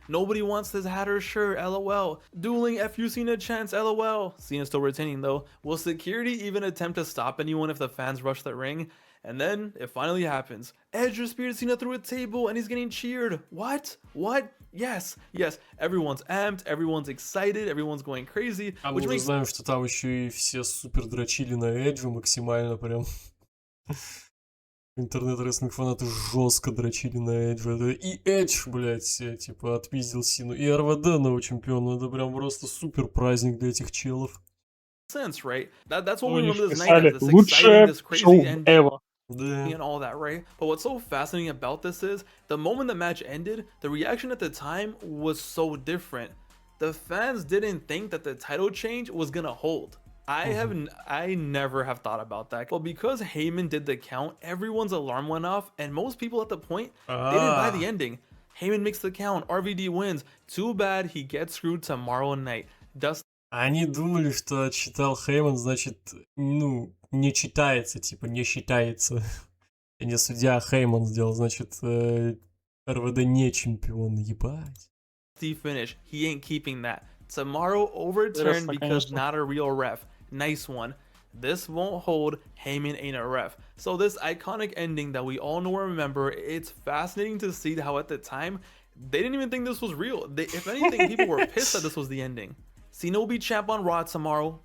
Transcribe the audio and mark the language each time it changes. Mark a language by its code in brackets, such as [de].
[en] Nobody wants this hat or shirt, lol. Dueling FU Cena chants, lol. Cena's still retaining though. Will security even attempt to stop anyone if the fans rush the ring? And then it finally happens. Edge speared Cena through a table and he's getting cheered. What? Yes. Everyone's amped, everyone's excited, everyone's going crazy. [ru] А мы уже знаем, что там еще и все супер дрочили на Эджу максимально прям. Интернет-рестлинг фанаты жестко дрочили на Эджу. И Эдж, блядь, типа отпиздил Сину. И РВД нового чемпиона. Это прям просто супер праздник для этих челов. [en] Sense, right? That's what we remember this night as. This [ru] Лучшее [en] exciting, this crazy [ru] шоу [en] ending. [ru] ever. [en] And all that, right? But what's so fascinating about this is the moment the match ended, the reaction at the time was so different. The fans didn't think that the title change was gonna hold. I never have thought about that. But because Heyman did the count, everyone's alarm went off, and most people at the point they didn't buy the ending. Heyman makes the count, RVD wins. Too bad he gets screwed tomorrow night. [ru] Они думали, что читал Хейман, значит, ну, не читается, типа, не считается. Не судья Хейман сделал, значит, РВД не чемпион, ебать. [en] Finish. He ain't keeping that. Tomorrow overturned because not a real ref. Nice one. This won't hold. Heyman ain't a ref. So this iconic ending that we all know and remember, it's fascinating to see how at the time, they didn't even think this was real. If anything, people were pissed that this was the ending. Cena will be champ on Raw tomorrow.